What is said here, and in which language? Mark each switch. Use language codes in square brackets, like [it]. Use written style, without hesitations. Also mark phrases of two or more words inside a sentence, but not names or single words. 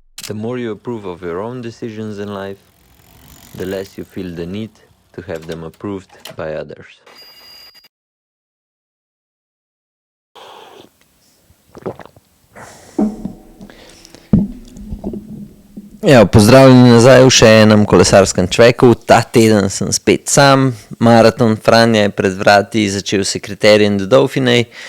[en] The more you approve of your own decisions in life, the less you feel the need to have them approved by others. [sl] Ja, pozdravljeni nazaj v še enem kolesarskem čveku. Ta teden sem spet sam. Maraton Franja je pred vrati, začel se Criterium do Dauphiné.